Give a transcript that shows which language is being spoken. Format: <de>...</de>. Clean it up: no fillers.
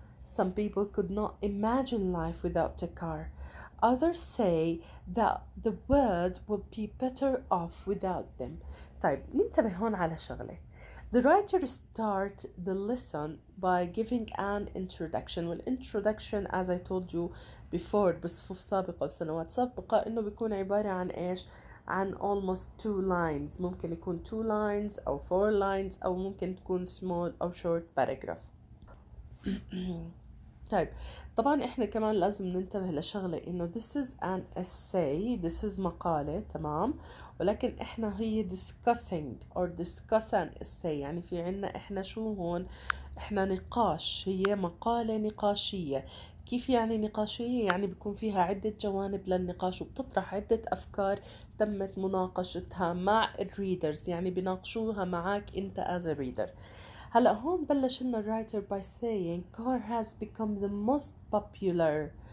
<en>Some people could not imagine life without a car. Others say that the world would be better off without them.</en> <ar>طيب ننتبه هون على شغلة.</ar> <en>The writer starts the lesson by giving an introduction.</en> <ar>والintroduction</ar> <en>as I told you before</en> <ar>بصفوف سابقة بسنوات سابقة إنه بيكون عبارة عن إيش؟ عن</ar> <en>almost 2 lines.</en> <ar>ممكن يكون</ar> <en>2 lines</en> <ar>أو</ar> <en>4 lines</en> <ar>أو ممكن تكون small أو</ar> <en>short paragraph.</en> <ar>طيب طبعا احنا كمان لازم ننتبه لشغلة انه</ar> <en>this is an essay, this is</en> <ar>مقالة، تمام، ولكن احنا هي</ar> <en>discussing or discuss an essay،</en> <ar>يعني في عنا احنا شو هون، احنا نقاش، هي مقالة نقاشية. كيف يعني نقاشية؟ يعني بيكون فيها عدة جوانب للنقاش وبتطرح عدة أفكار تمت مناقشتها مع الريدرز، يعني بيناقشوها معك انت</ar> <en>as a reader.</en> <ar>هلا هون بلش لنا</ar> <en>writer by saying car has become the most popular.</en>